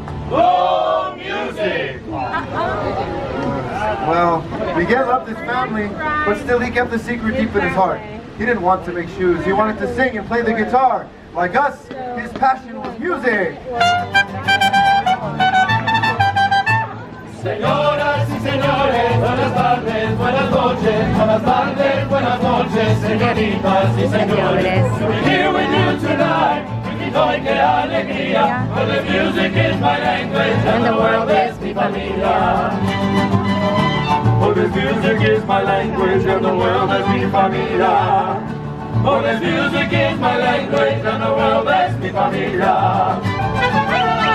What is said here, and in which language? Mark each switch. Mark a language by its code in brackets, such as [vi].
[en] Oh, music! Well, Miguel loved his family, but still he kept the secret deep in his heart. He didn't want to make shoes. He wanted to sing and play the guitar. Like us, his passion was music. [es] Señoras y señores, buenas tardes, buenas noches, buenas tardes, buenas noches, señoritas y señores. [en] We're here with you tonight. [es] Hoy qué alegría, [en] for the music is my language and the world is [es] mi familia. [en] Oh, this music is my language and the world is [es] mi familia. [en] Oh, this music is my language and the world is [es] mi familia.